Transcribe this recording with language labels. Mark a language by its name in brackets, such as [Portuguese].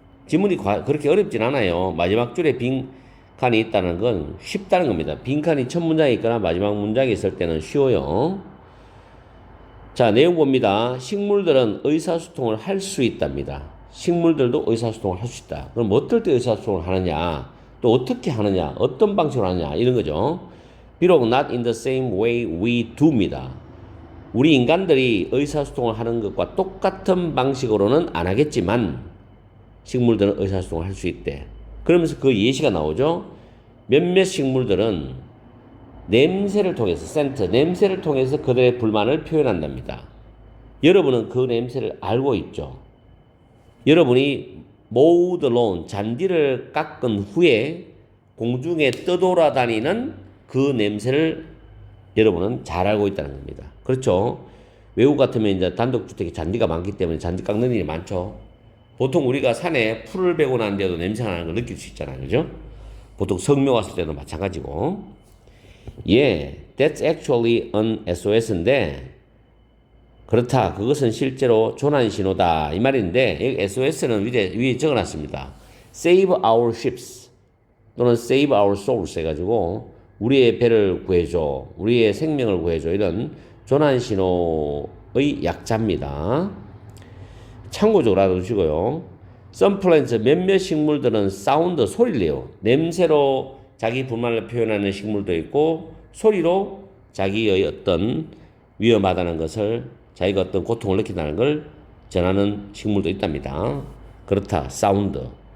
[Korean] 지문이 그렇게 어렵진 않아요. 마지막 줄에 빈칸이 있다는 건 쉽다는 겁니다. 빈칸이 첫 문장에 있거나 마지막 문장에 있을 때는 쉬워요. 자, 내용 봅니다. 식물들은 의사소통을 할 수 있답니다. 식물들도 의사소통을 할 수 있다. 그럼 어떨 때 의사소통을 하느냐? 또 어떻게 하느냐? 어떤 방식으로 하느냐? 이런 거죠. 비록 [English] not in the same way we do [Korean] 입니다. 우리 인간들이 의사소통을 하는 것과 똑같은 방식으로는 안 하겠지만 식물들은 의사소통을 할 수 있대. 그러면서 그 예시가 나오죠. 몇몇 식물들은 냄새를 통해서 센트, 냄새를 통해서 그들의 불만을 표현한답니다. 여러분은 그 냄새를 알고 있죠. 여러분이 mowed lawn, 잔디를 깎은 후에 공중에 떠돌아다니는 그 냄새를 여러분은 잘 알고 있다는 겁니다. 그렇죠? 외국 같으면 이제 단독주택에 잔디가 많기 때문에 잔디 깎는 일이 많죠. 보통 우리가 산에 풀을 베고 난 데도 냄새가 나는 걸 느낄 수 있잖아요. 그죠? 보통 성묘 왔을 때도 마찬가지고. [English] That's actually an SOS인데 [Korean] 그렇다. 그것은 실제로 조난 신호다. 이 말인데 여기 SOS는 위에 적어놨습니다. [English] Save our ships [Korean] 또는 [English] Save our souls [Korean] 해가지고 우리의 배를 구해줘. 우리의 생명을 구해줘. 이런 조난 신호의 약자입니다. 참고적으로 알아두시고요. [English] Some plants, [Korean] 몇몇 식물들은 사운드, 소리를 내요. 냄새로 자기 불만을 표현하는 식물도 있고 소리로 자기의 어떤 위험하다는 것을 자기가 어떤 고통을 느낀다는 걸 전하는 식물도 있답니다. 그렇다. 사운드.